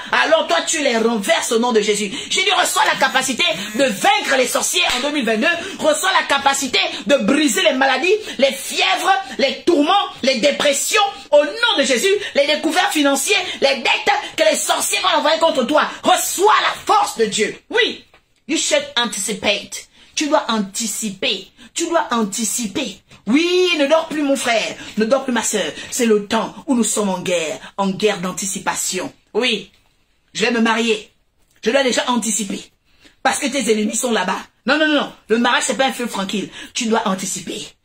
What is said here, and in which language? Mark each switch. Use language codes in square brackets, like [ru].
[fr] Alors toi, tu les renverses au nom de Jésus. Jésus reçoit la capacité de vaincre les sorciers en 2022, reçoit la capacité de briser les maladies, les fièvres, les tourments, les dépressions, au nom de Jésus, les découvertes financières, les dettes que les sorciers vont envoyer contre toi. Reçois la force de Dieu. [en] Oui, you should anticipate. [fr] Tu dois anticiper. Tu dois anticiper. Oui, ne dors plus mon frère, ne dors plus ma soeur. C'est le temps où nous sommes en guerre d'anticipation. Oui, je vais me marier. Je dois déjà anticiper. Parce que tes ennemis sont là-bas. Non, non, non. Le mariage, c'est pas un feu tranquille. Tu dois anticiper.